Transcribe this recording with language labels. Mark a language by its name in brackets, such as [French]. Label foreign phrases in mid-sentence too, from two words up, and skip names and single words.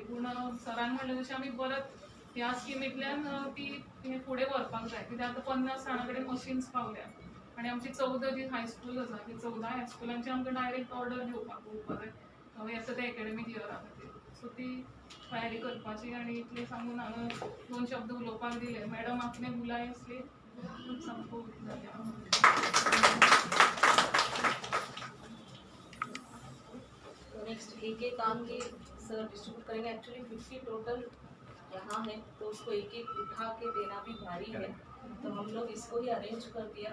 [Konkani] पूण सरान म्हणलें जशें आमी परत ह्या स्किमींतल्यान ती फुडें व्हरपाक जाय. कित्याक आतां 50 जाणां कडेन मशीन्स पावल्या आनी आमची 14 जी हायस्कूल आसा ती 14 हायस्कुलांची आमकां [English] direct order [Konkani] घेवपाक जाय येता ते एकेडमीक इयरा खातीर. सो ती तयारी करपाची आनी इतले सांगून हांगा 2 शब्द उलोवपाक दिले. [Hindi] मैडम आपने बुलाए इसलिए सबको नेक्स्ट एक काम के सर डिस्ट्रीब्यूट करेंगे. एक्चुअली 50 टोटल यहाँ है तो उसको एक उठा के देना भी भारी है, तो हम लोग इसको ही अरेंज कर दिया.